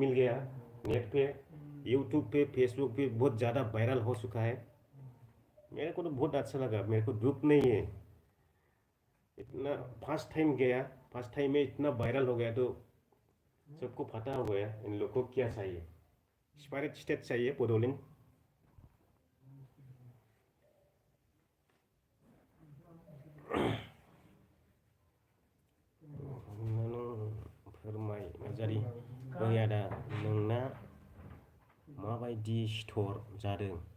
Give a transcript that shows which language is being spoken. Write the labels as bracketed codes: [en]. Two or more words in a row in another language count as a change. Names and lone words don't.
[hi] मिल गया नेट पे यूट्यूब पे फेसबुक पे बहुत ज़्यादा वायरल हो चुका है मेरे को तो बहुत अच्छा लगा मेरे को दुख नहीं है इतना [en] first time [hi] गया [en] first time [hi] में इतना वायरल हो गया तो सबको पता हो गया इन लोग को क्या चाहिए [en] separate state [hi] चाहिए बडोलैंड [brx] फोरमाय नार्जारि ओइ आदा नोंना माबायदि सिथर जादों